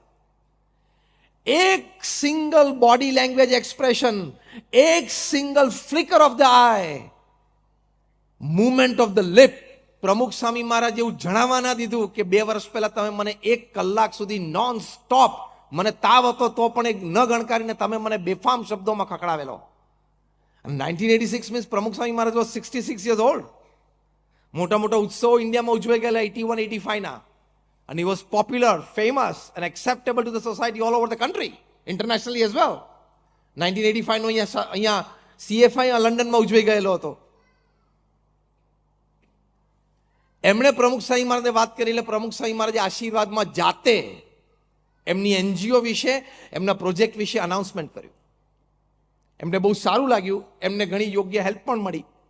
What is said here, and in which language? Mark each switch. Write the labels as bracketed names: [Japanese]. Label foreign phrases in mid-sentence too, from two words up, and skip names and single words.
[Gujarati] એક [English] single body language expression, [Gujarati] એક [English] single flicker of the eye, movement of the lip, [Gujarati] પ્રમુખ સ્વામી મહારાજ એવું જણાવવા ના દીધું કે 2 વર્ષ પહેલા તમે મને 1 કલાક સુધી [English] non stop, [Gujarati] મને તાવ હતો તો પણ એક ન ગણકારીને તમે મને બેફામ શબ્દોમાં ખકડાવેલો. [English] 1986 મીન્સ પ્રમુખ સ્વામી મહારાજ was 66 years old. [Gujarati] મોટા મોટા ઉત્સવો ઇન્ડિયામાં ઉજવાઈ ગયેલા 81-85ના. [English] And he was popular, famous and acceptable to the society all over the country, internationally as well. [Gujarati] 1985 નો અહીંયા CFI લંડનમાં ઉજવાઈ ગયેલો હતો. એમણે પ્રમુખ સ્વામી મહારાજને વાત કરી, એટલે પ્રમુખ સ્વામી મહારાજે આશીર્વાદમાં જાતે એમની એનજીઓ વિશે, એમના પ્રોજેક્ટ વિશે અનાઉન્સમેન્ટ કર્યું. એમને બહુ સારું લાગ્યું, એમને ઘણી યોગ્ય હેલ્પ પણ મળી.